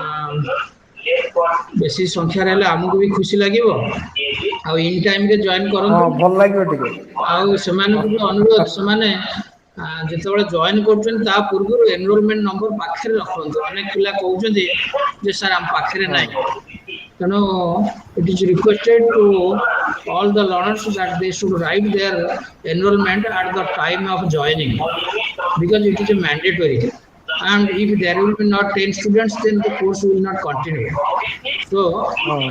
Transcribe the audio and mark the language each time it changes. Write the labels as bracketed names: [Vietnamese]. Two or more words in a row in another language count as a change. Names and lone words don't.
[Odia] ବେଶୀ ସଂଖ୍ୟାରେ ହେଲେ ଆମକୁ ବି ଖୁସି ଲାଗିବ। ଆଉ [English] in timeରେ [Odia] ଜଏନ୍ ହଁ କରନ୍ତୁ। ଭଲ ଲାଗିବ ଟିକେ। ଆଉ ସେମାନଙ୍କୁ ବି ଅନୁରୋଧ, ସେମାନେ ଯେତେବେଳେ ଜଏନ୍ କରୁଛନ୍ତି ତା ପୂର୍ବରୁ [English] enrollment number [Odia] ପାଖରେ ରଖନ୍ତୁ। ଅନେକ ପିଲା କହୁଛନ୍ତି ଯେ ସାର୍ ଆମ ପାଖରେ ହଁ ନାହିଁ। [English] ତେଣୁ it is requested to all the learners that they should write their enrollment at the time of joining, because it is a mandatory. And if there will be not 10 students, then the course will not continue. So [Odia] ହଁ